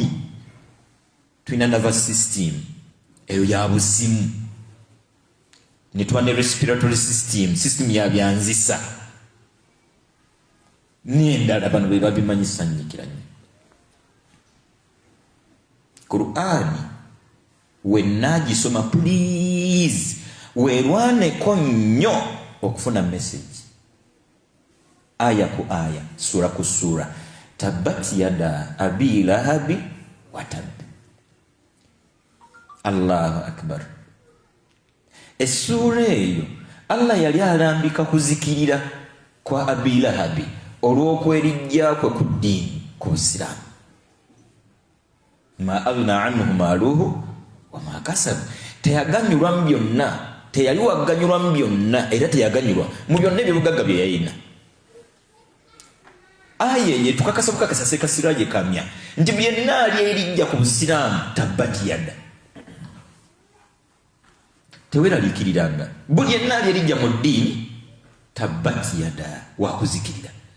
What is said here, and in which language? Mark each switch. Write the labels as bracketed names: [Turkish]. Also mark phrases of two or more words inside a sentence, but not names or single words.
[Ganda] Tulina [English] nervous system [Ganda] eyo ya buzimu, ne tuba ne [English] respiratory system [Ganda] ya byanzisa n'endala bano be babimanyisa nnyikiranye. Qur'ani wenna gisoma please weerwaneko nnyo okufuna message. Aya ku aya, sura ku sura. [Arabic] تبت يدا أبي لهب وتب. الله أكبر. [Ganda] Essura eyo Allah yali alambika kuzikirira kwa abi lahabi olw'okwerijja kwe ku ddiini, ku Busiraamu. [Arabic] ما أغنى عنه ماله وما كسب. [Ganda] Teyaganyulwa mu byonna, teyali waganyulwa mu byonna, era teyaganyulwa mu byonna ebyobugagga bye yalina. Aya ye tukakasa bukakasa sekasiraje kamya nti byenna ali erijja ku Busiraamu [Arabic] تبت يدا. [Ganda] Teweraliikiriranga buli yenna ali erijja mu ddiini [Arabic] تبت يدا [Ganda] wakuzikirira.